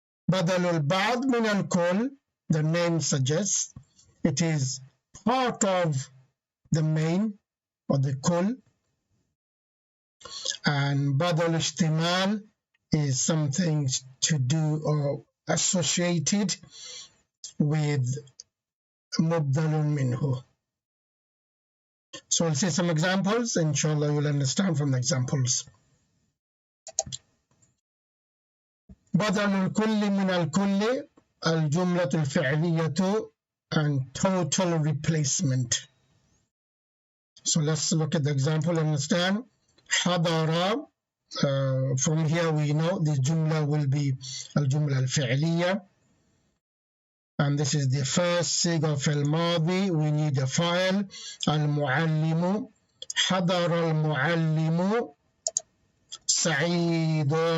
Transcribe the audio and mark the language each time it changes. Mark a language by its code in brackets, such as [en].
[en] Badal al-ba'd min al-kull, the name suggests, it is part of the main or the kull, and badal ishtimal is something to do or associated with mubdalun minhu. So I'll say some examples. Inshallah, you'll understand from the examples. [ar] بدل الكل من الكل, الجملة الفعلية, [en] and total replacement. So let's look at the example and understand. حضر, from here we know the jumla will be [ar] الجملة الفعلية, [en] and this is the first [ar] صيغة في الماضي. [en] We need a file. المعلم, [ar] حضر المعلم سعيد.